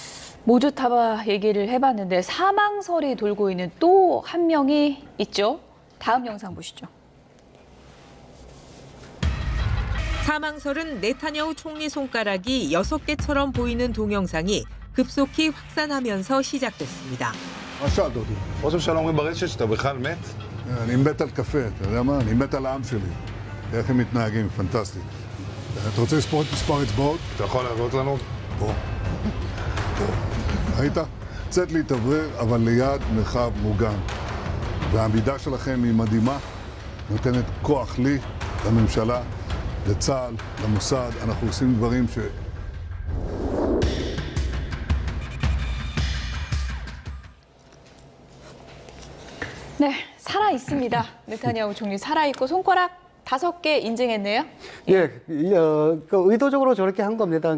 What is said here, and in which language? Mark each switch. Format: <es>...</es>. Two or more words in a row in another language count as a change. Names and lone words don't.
<ko>모주타바 얘기를 해봤는데 사망설이 돌고 있는 또 한 명이 있죠. 다음 영상 보시죠. 사망설은 네타냐후 총리 손가락이 6개처럼 보이는 동영상이 급속히 확산하면서 시작됐습니다.</ko> <he>מה שאלת אותי? ראש הממשלה אומרים ברשת שאתה בכלל מת? אני מת על קפה, אתה יודע מה? אני מת על העם שלי. איך הם מתנהגים, פנטסטי. אתה רוצה לספור את מספר אצבעות? אתה יכול להראות לנו? פה. פה. ראית? צאת להתאוורר, אבל ליד מרחב מוגן. והעמידה שלכם היא מדהימה, נותנת כוח לי, לממשלה, לצה"ל, למוסד. אנחנו עושים דברים ש...</he> <ko>네, 살아 있습니다. 네타냐후 총리 살아 있고 손가락 5개 인증했네요. 그 의도적으로 저렇게 한 겁니다.</ko>